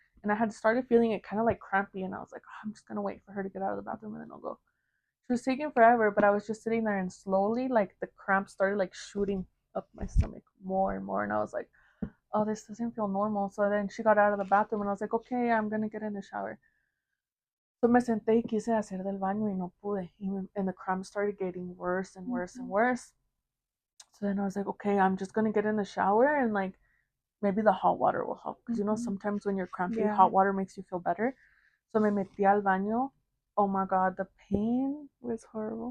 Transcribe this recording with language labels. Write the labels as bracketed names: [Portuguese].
[English] And I had started feeling it kind of like crampy, and I was like, oh, I'm just gonna wait for her to get out of the bathroom and then I'll go. She was taking forever, but I was just sitting there and slowly like the cramp started like shooting up my stomach more and more. And I was like, oh, this doesn't feel normal. So then she got out of the bathroom and I was like, okay, I'm gonna get in the shower. [Spanish] So me senté y quise hacer del baño y no pude. [English] And the cramp started getting worse and worse and worse. So then I was like, okay, I'm just gonna get in the shower and like maybe the hot water will help. Because sometimes when you're crampy, hot water makes you feel better. So [Spanish] me metí al baño. [English] Oh my God, the pain was horrible.